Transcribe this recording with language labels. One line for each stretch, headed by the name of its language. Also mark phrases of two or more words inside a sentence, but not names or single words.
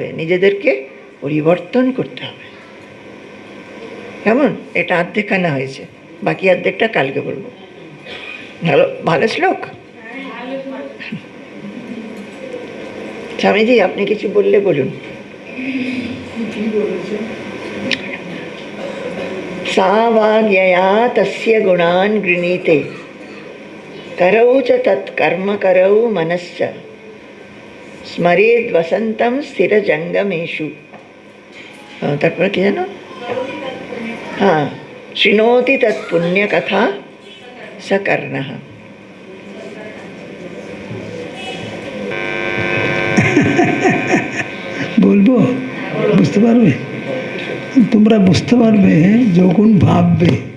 Bangla: নিজেদেরকে পরিবর্তন করতে হবে। কেমন? এটা অর্ধেকখানা হয়েছে, বাকি অর্ধেকটা কালকে বলবো। ভালো ভালো শ্লোক। স্বামীজি আপনি কিছু বললে বলুন।
Sanskrit: सा वाग्यया तस्य गुणान् गृणीते करौ च तत्कर्म करौ मनश्च स्मरेद् वसन्तं स्थिरजङ्गमेषु।
Bangla: তারপরে কি জানো? হ্যাঁ,
Sanskrit: শৃণোতি তৎপুণ্যকথা স কর্ণঃ।
Bangla: বলবো? বুঝতে পারবে? তোমরা বুঝতে পারবে যখন ভাববে।